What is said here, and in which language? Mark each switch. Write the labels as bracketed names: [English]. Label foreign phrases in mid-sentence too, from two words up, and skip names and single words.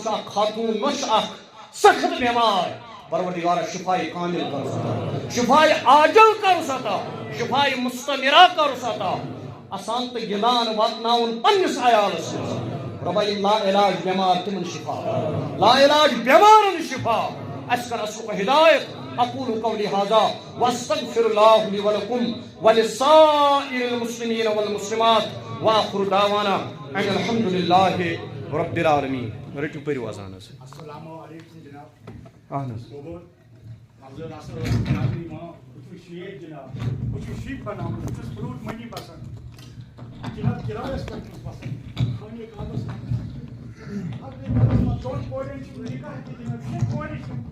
[Kashmiri] چھُ اکھ خاتوٗن نۄش اکھ سخت بیمار پروردگارا شفایہِ کامل کرُس عطا شفایہِ عاجل کرُس عطا شفایہِ مستمرہ کرُس عطا آسان تہٕ گِنٛدان واتناوُن پننِس عیالس منٛز رۄبا یِم لا علاج بیمار تِمن شفا لا علاج بیمارن شفا اَسہِ کر اصلُک ہدایت [Arabic] اقول قولي هذا واستغفر الله لي ولكم ولسائر المسلمين والمسلمات واخر دعوانا ان الحمد لله رب العالمين [Kashmiri] رٹو پٔرِو اذان حظ [Arabic] السلام علیکم جناب [Kashmiri] اہن حظ افضل ناصر جناب بہٕ شیخ جناب بہٕ چھُس شیخ بناوُن بہٕ چھُس فروٹ منی بسان جناب کرایس پٮ۪ٹھ چھُس بسان خانہِ کعبس منٛز دۄن کورٮ۪ن چھُ نِکاح تہِ جناب شےٚ کورِ چھِ